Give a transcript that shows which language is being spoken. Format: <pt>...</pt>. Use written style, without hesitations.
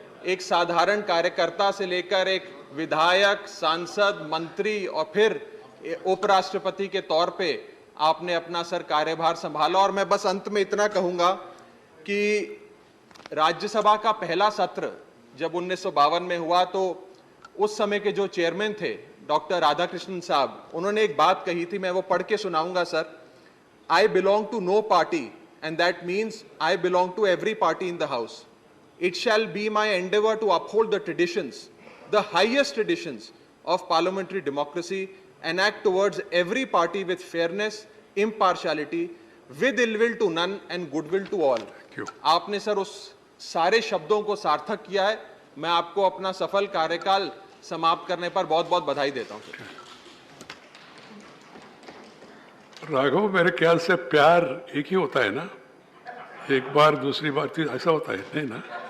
<hi>एक साधारण कार्यकर्ता से लेकर एक विधायक, सांसद, मंत्री और फिर उपराष्ट्रपति के तौर पे आपने अपना सर कार्यभार संभाला। और मैं बस अंत में इतना कहूंगा कि राज्यसभा का पहला सत्र जब 1952 में हुआ तो उस समय के जो चेयरमैन थे डॉक्टर राधाकृष्णन साहब, उन्होंने एक बात कही थी, मैं वो पढ़ के सुनाऊंगा sir.</hi> <en>I belong to no party and that means I belong to every party in the house. It shall be my endeavor to uphold the traditions, the highest traditions of parliamentary democracy and act towards every party with fairness, impartiality, with ill will to none and goodwill to all.</en> <hi>आपने sir उस सारे शब्दों को सार्थक किया है। मैं आपको अपना सफल कार्यकाल समाप्त करने पर बहुत बहुत बधाई देता हूं। राघव, मेरे ख्याल से प्यार एक ही होता है ना, एक बार दूसरी बार तीन, ऐसा होता है नहीं ना?</hi>